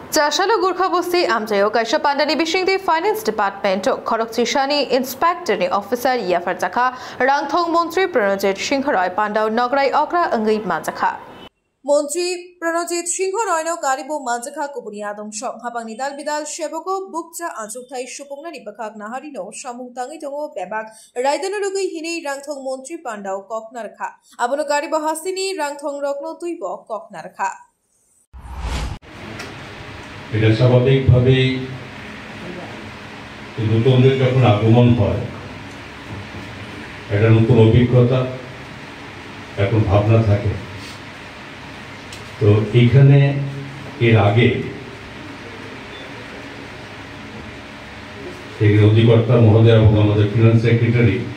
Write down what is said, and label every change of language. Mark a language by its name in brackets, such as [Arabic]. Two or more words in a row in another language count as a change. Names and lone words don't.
[Kok Borok] Jashalo Gurkha Bosti Amjayo Kaisha Pandani Bishingdi [English] Finance Department [Kok Borok] Khorok Chishani [English] Inspector Officer [Kok Borok] Yafar Zakha Rangthong Montri Pranojit Singharoy Pandau Nograi Okra Angai Manjakha Montri Pranojit Singharoy Karibu Manjakha Kubuniadong Shop Habang Nidal Bidal Sheboko Bukta Anjuktai Shupongna Nibakak Naharino Shamung Tangitongo Bebak Raidanurugi Hini Rangthong Montri Pandau Koknarkha Abono Karibu Hasini Rangthong Rokno Tuibo Koknarkha [Bangla] এটা স্বাভাবিকভাবেই নতুনদের যখন আগমন হয় একটা নতুন অভিজ্ঞতা এখন ভাবনা থাকে তো এখানে এর আগে এই অধিকর্তা মহোদয় এবং আমাদের [English] finance secretary